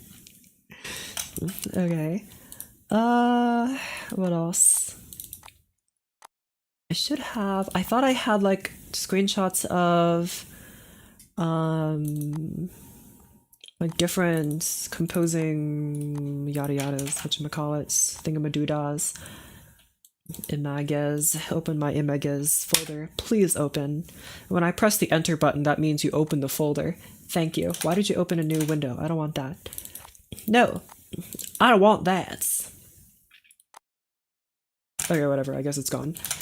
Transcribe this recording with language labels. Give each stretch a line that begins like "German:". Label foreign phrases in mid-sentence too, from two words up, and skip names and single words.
English: Okay. What else? I thought I had like screenshots of like different composing yada yadas, whatchamacallits, thingamadoodas. Images. Open my images folder. Please open. When I press the enter button, that means you open the folder. Thank you. Why did you open a new window? I don't want that. No, I don't want that. Okay, whatever. I guess it's gone.